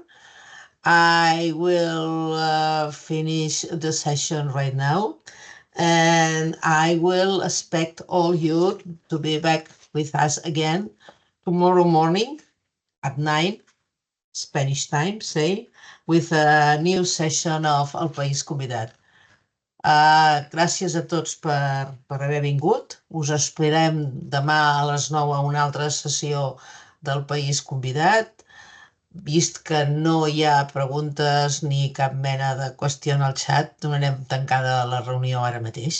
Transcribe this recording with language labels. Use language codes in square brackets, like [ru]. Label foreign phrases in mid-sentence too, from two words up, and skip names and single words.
[en] I will finish the session right now, and I will expect all you to be back with us again tomorrow morning at 9. Spanish time, say, with a new session of El País Convidat. [ca] Gràcies a tots per haver vingut. Us esperem demà a les 9 a una altra sessió del País Convidat. Vist que no hi ha preguntes ni cap mena de qüestió en el xat, donarem tancada la reunió ara mateix.